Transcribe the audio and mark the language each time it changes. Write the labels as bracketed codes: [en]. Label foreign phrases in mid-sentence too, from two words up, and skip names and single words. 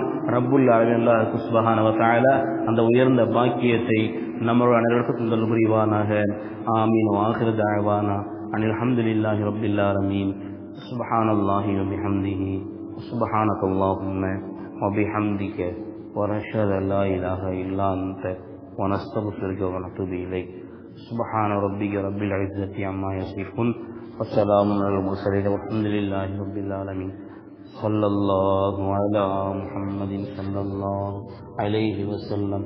[ar] رب العالمين الله سبحانه وتعالى [ta] அந்த உயர்ந்த பாக்கியத்தை நம்மளுடைய அனைவருக்கும் தந்தல் புரிவானாக. ஆமீன். [ar] آخر دعوانا أن الحمد لله رب العالمين. سبحان الله وبحمده سبحانك اللهم وبحمدك ونشهد أن لا إله إلا أنت ونستغفرك ونتوب إليك. سبحان ربك رب العزة عما يصفون وسلام على المرسلين والحمد لله رب العالمين. صلى الله على محمد صلى الله عليه وسلم.